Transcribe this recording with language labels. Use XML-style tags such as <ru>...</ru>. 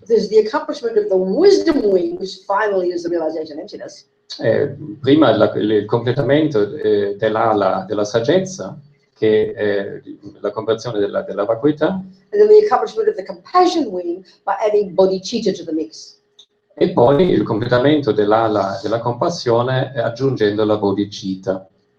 <en>There's the accomplishment of the wisdom wing, which finally is the realization of emptiness.</en> <it>Prima il completamento dell'ala della saggezza, che è la comprensione della vacuità.</it> <en>And then the accomplishment of the compassion wing by adding bodhicitta to the mix.</en> <it>E poi il completamento dell'ala della compassione aggiungendo la bodhicitta.</it>